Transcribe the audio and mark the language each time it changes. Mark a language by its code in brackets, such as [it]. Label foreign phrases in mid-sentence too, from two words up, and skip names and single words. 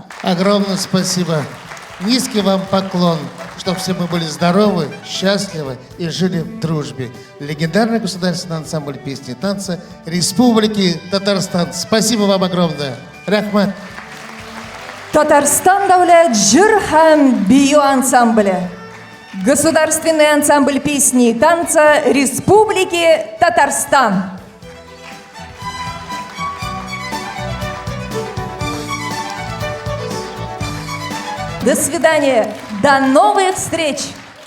[ru] Огромное спасибо. Низкий вам поклон, чтобы все мы были здоровы, счастливы и жили в дружбе. Легендарный государственный ансамбль песни и танца Республики Татарстан. Спасибо вам огромное. Рахмат. [tt] Татарстан давлет жыр һәм бию ансамблі. [ru] Государственный ансамбль песни и танца Республики Татарстан. До свидания. До новых встреч.